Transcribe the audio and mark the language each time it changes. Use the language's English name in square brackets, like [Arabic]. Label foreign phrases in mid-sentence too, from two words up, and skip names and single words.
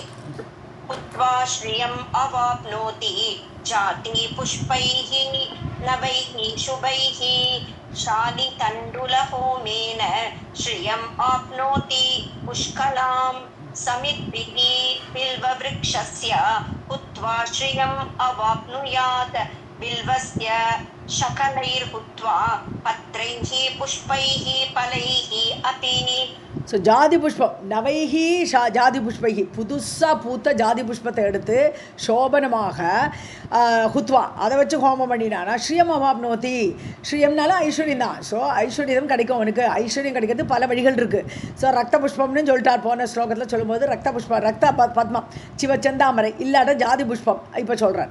[Sanskrit] हुत्वा श्रियम् अवाप्नोति जाति पुष्पैः नवैः शुभैः शालितण्डुलहोमेन श्रियम् आप्नोति पुष्कलां समिद्भिः बिल्ववृक्षस्य हुत्वा श्रियम् अवाप्नुयात् बिल्वस्य शकलैर्हुत्वा पत्रैः पुष्पैः फलैः अपि. [Tamil] ஸோ ஜாதி புஷ்பம் [Sanskrit] नवैः जाति पुष्पैः [Tamil] புதுசாக பூத்த ஜாதி புஷ்பத்தை எடுத்து சோபனமாக ஹுத்வா அதை வச்சு ஹோமம் பண்ணினானா [Sanskrit] श्रियम् अवाप्नोति. [Tamil] ஸ்ரீயம்னால ஐஸ்வர்யம் தான். ஸோ ஐஸ்வர்யம் கிடைக்கும் அவனுக்கு. ஐஸ்வர்யம் கிடைக்கிறது பல வழிகள் இருக்குது. ஸோ ரத்த புஷ்பம்னு சொல்லிட்டார் போன ஸ்லோகத்தில் சொல்லும்போது ரத்த புஷ்பம் ரத்த பத்மம் சிவச்சந்தாமரை இல்லாட்ட ஜாதி புஷ்பம் இப்போ சொல்கிறார்.